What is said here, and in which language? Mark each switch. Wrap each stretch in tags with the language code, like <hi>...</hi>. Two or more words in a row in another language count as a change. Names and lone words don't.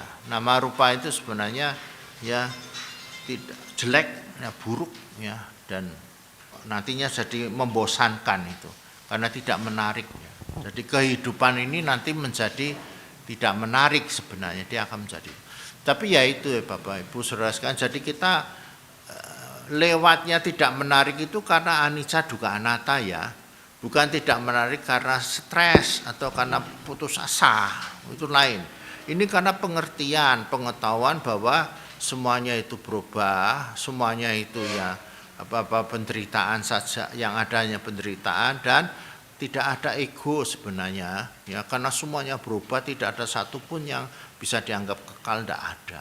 <id>Nama rupa itu sebenarnya ya tidak jelek, ya, buruk, ya, dan nantinya jadi membosankan itu karena tidak menarik. Jadi kehidupan ini nanti menjadi tidak menarik sebenarnya, dia akan menjadi. Tapi ya itu ya Bapak Ibu saudara sekalian, jadi kita lewatnya tidak menarik itu karena</id> <pi>anicca dukkha anatta</pi> <id>ya. Bukan tidak menarik karena stres atau karena putus asa, itu lain. Ini karena pengertian, pengetahuan bahwa semuanya itu berubah, semuanya itu ya penderitaan saja, yang adanya penderitaan dan tidak ada ego sebenarnya, ya karena semuanya berubah, tidak ada satupun yang bisa dianggap kekal, tidak ada.</id>